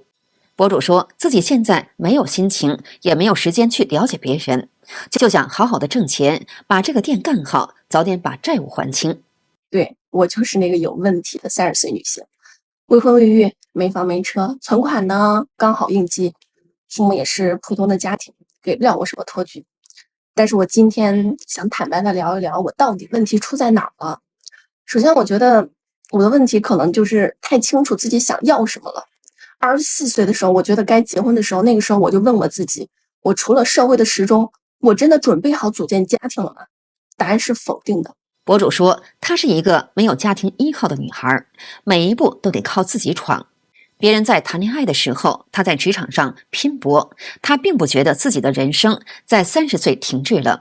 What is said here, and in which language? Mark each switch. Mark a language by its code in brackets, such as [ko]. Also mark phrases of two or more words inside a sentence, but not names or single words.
[zh] 博主說自己現在沒有心情，也沒有時間去了解別人，就想好好的掙錢，把這個店幹好，早點把債務還清。對，我就是那個有問題的30歲女性，未婚未育，沒房沒車，存款呢剛好應急，父母也是普通的家庭，給不了我什麼托舉。但是我今天想坦白的聊一聊，我到底問題出在哪兒了。首先我覺得我的問題可能就是太清楚自己想要什麼了。24歲的時候，我覺得該結婚的時候，那個時候我就問我自己，我除了社會的時鐘，我真的準備好組建家庭了嗎？答案是否定的。博主說，她是一個沒有家庭依靠的女孩，每一步都得靠自己闖。別人在談戀愛的時候，她在職場上拼搏，她並不覺得自己的人生在30歲停滯了。